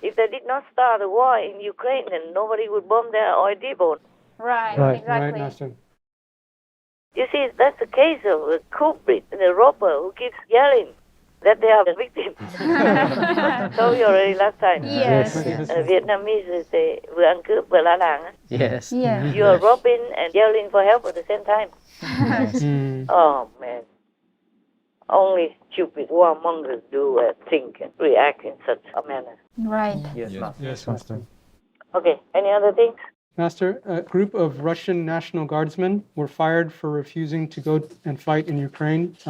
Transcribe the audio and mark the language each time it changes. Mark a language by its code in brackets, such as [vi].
[en] If they did not start the war in Ukraine, then nobody would bomb their oil depot. Right. Right, Exactly. Master. You see, that's the case of the culprit, the robber who keeps yelling that they are the victims. Told you already last time. Yes. Vietnamese say [vi] vừa ăn cướp vừa la làng. [en] Yes. Yeah. You are robbing and yelling for help at the same time. Oh man. Only stupid warmongers do think and react in such a manner. Right. Yes, Master. Yes, Master. Okay, any other things? Master, a group of Russian National Guardsmen were fired for refusing to go and fight in Ukraine.